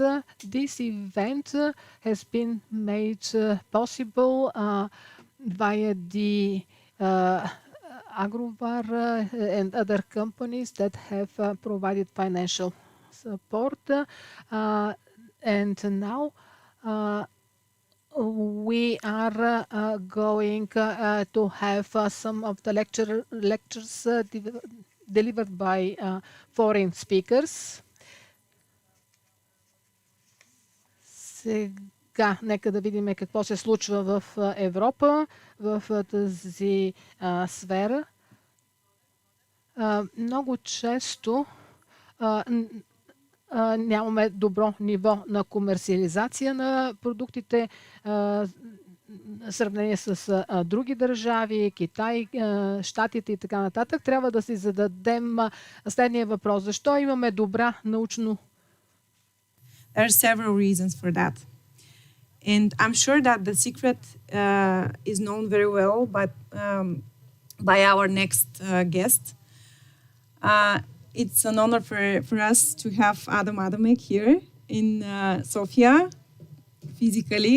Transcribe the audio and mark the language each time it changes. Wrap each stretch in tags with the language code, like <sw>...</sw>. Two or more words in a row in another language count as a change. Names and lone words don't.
<en>This event has been made possible via the Agriventures and other companies that have provided financial support. And now we are going to have some of the lectures delivered by foreign speakers.</en> <bg>Сега, нека да видим какво се случва в Европа, в тази сфера. Много често нямаме добро ниво на комерциализация на продуктите, в сравнение с други държави, Китай, Щатите и така нататък. Трябва да си зададем следния въпрос. Защо имаме добра научно?</bg> <en>There are several reasons for that. And I'm sure that the secret is known very well by our next guest. It's an honor for us to have Adam Adamek here in Sofia, physically.</en>